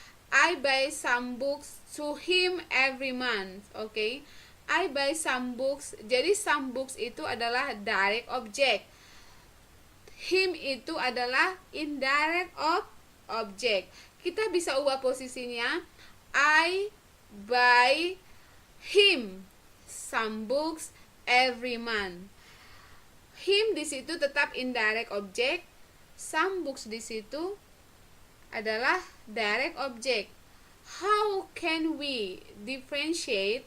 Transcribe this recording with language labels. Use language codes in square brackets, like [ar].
[en] I buy some books to him every month. Okay, I buy some books. [id] Jadi some books itu adalah direct object. Him itu adalah indirect object. Kita bisa ubah posisinya. [en] I buy him some books every month. [id] Him di situ tetap indirect object. Some books di situ adalah direct object. [en] How can we differentiate?